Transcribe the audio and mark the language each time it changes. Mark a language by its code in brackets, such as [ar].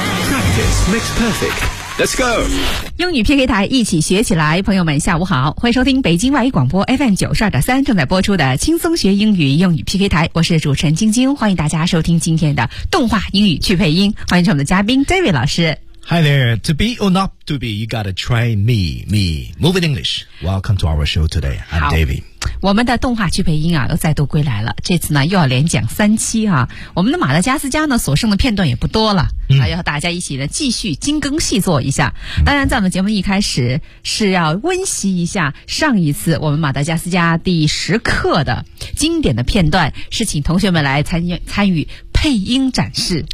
[en] Practice makes perfect. Let's go! [zh] 英语 PK 台，一起学起来。朋友们下午好，欢迎收听北京外语广播 FM92.3 正在播出的轻松学英语英语 PK 台，我是主持人晶晶，欢迎大家收听今天的动画英语趣配音，欢迎我们的嘉宾 David 老师。 [en] Hi there, to be or not to be, you gotta try me, me, moving English. Welcome to our show today, I'm David. [zh] 我们的动画趣配音啊又再度归来了，这次呢又要连讲三期啊。我们的马达加斯加呢所剩的片段也不多了，还要大家一起呢继续精耕细作一下。当然在我们节目一开始是要温习一下上一次我们马达加斯加第十课的经典的片段，是请同学们来参与配音展示。